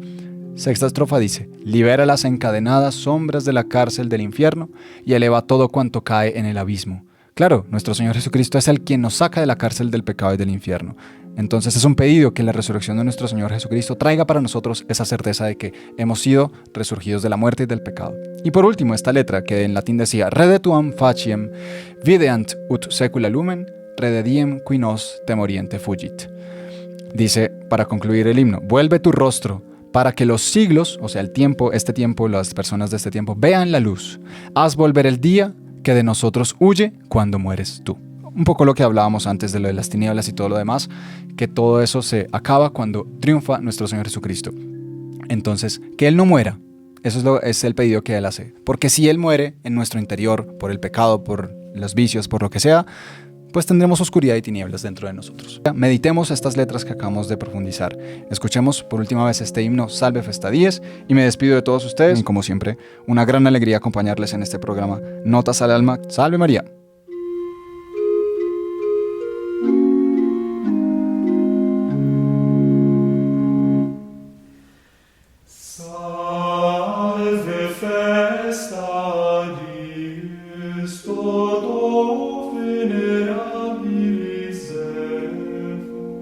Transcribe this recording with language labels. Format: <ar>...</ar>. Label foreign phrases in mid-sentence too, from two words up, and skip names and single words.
<es>Sexta estrofa dice: libera las encadenadas sombras de la cárcel del infierno y eleva todo cuanto cae en el abismo. Claro, nuestro Señor Jesucristo es el quien nos saca de la cárcel del pecado y del infierno. Entonces es un pedido que la resurrección de nuestro Señor Jesucristo traiga para nosotros esa certeza de que hemos sido resurgidos de la muerte y del pecado. Y por último, esta letra que en latín decía:</es> <la>Redetuam faciem videant ut secula lumen, redediem qui nos temoriente fugit.</la> <es>Dice, para concluir el himno: vuelve tu rostro para que los siglos, o sea, el tiempo, este tiempo, las personas de este tiempo, vean la luz. Haz volver el día que de nosotros huye cuando mueres tú. Un poco lo que hablábamos antes de lo de las tinieblas y todo lo demás, que todo eso se acaba cuando triunfa nuestro Señor Jesucristo. Entonces, que Él no muera, eso es el pedido que Él hace. Porque si Él muere en nuestro interior, por el pecado, por los vicios, por lo que sea, pues tendremos oscuridad y tinieblas dentro de nosotros. Meditemos estas letras que acabamos de profundizar. Escuchemos por última vez este himno Salve Festa Dies y me despido de todos ustedes. Y como siempre, una gran alegría acompañarles en este programa Notas al Alma. ¡Salve María!</es> <la>Salve festa dies, toto venerabilis Evo,</la>